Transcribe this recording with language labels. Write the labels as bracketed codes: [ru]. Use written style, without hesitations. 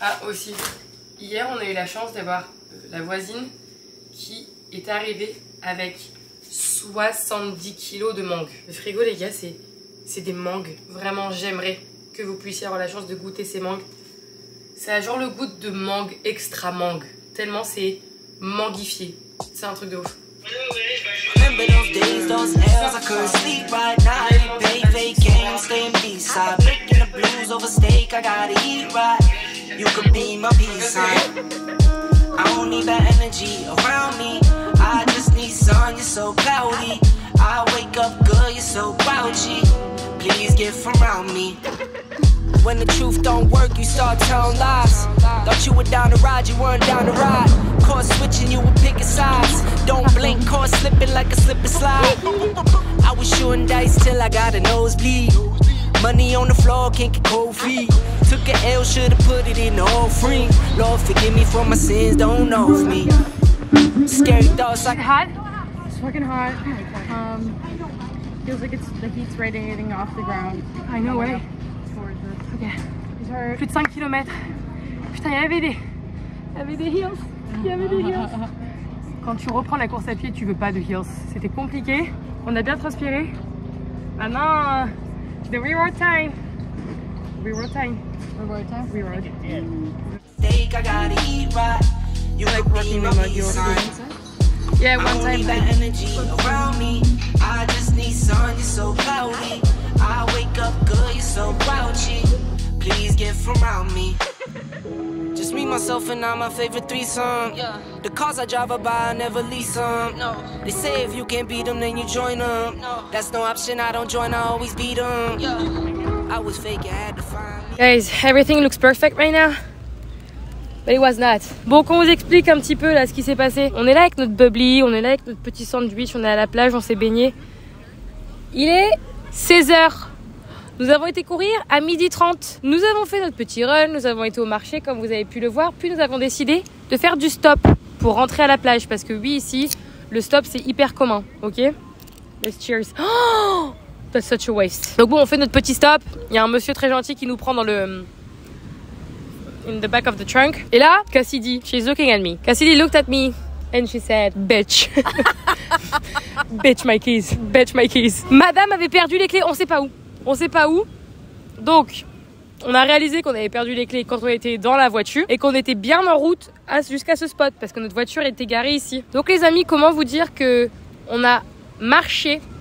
[fr] Ah aussi, hier on a eu la chance d'avoir la voisine qui est arrivée avec 70 kilos de mangue. Le frigo les gars c'est des mangues. Vraiment j'aimerais que vous puissiez avoir la chance de goûter ces mangues. Ça a genre le goût de mangue extra mangue. Tellement c'est manguifié. C'est un truc de ouf. [en] Remember those days, those L's, I couldn't sleep right now. Pay games, stay in B-side. Breaking the blues over steak, I gotta eat right. You could be my peace sign. I don't need that energy around me. I just need sun, you're so cloudy. I wake up good, you're so grouchy. Please get from around me. When the truth don't work, you start telling lies. Thought you were down to ride, you weren't down to ride. Course switching, you were picking sides. Don't blink, course slipping like a slip and slide. I was shooting dice till I got a nosebleed. Money on the floor, can't get cold feet. Took a L, should've put it in the offering. Lord, forgive me for my sins, don't know of me. Scary thoughts like Hot? It's fucking hot. Feels like the heat's radiating off the ground. I know, ouais. Okay. [fr] Plus de 5 km. Putain, il y avait des hills. Il y avait des hills. Quand tu reprends la course à pied, tu veux pas de hills. C'était compliqué. On a bien transpiré. [en] Maintenant, the reward time. Reward time. Reward time? Reward. steak, I gotta eat right. You like working my mug, Yeah, one time. I don't need that energy around me. I just need sun, you're so cloudy. I wake up good, you're so grouchy. Please get from around me. Just me, myself, and I'm my favorite threesome. Yeah. The cars I drive by, I never lease them. No. They say if you can't beat them, then you join them. No. That's no option, I don't join, I always beat them. Yeah. I was fake, I had to find me. Guys, everything looks perfect right now. But it was not. [fr] Bon, qu'on vous explique un petit peu là ce qui s'est passé. On est là avec notre bubbly, on est là avec notre petit sandwich, on est à la plage, on s'est baigné. Il est 16h. Nous avons été courir à 12h30. Nous avons fait notre petit run, nous avons été au marché comme vous avez pu le voir. Puis nous avons décidé de faire du stop pour rentrer à la plage. Parce que oui, ici, le stop c'est hyper commun. [en] Ok? Let's cheers. Oh! That's such a waste. [fr] Donc bon, on fait notre petit stop. Il y a un monsieur très gentil qui nous prend dans le... [en] in the back of the trunk. [fr] Et là, [en] Cassidy, she's looking at me. Cassidy looked at me and she said, bitch. Bitch my keys. Bitch my keys. [fr] Madame avait perdu les clés, on sait pas où. On sait pas où. Donc, on a réalisé qu'on avait perdu les clés quand on était dans la voiture et qu'on était bien en route jusqu'à ce spot parce que notre voiture était garée ici. Donc les amis, comment vous dire que on a marché.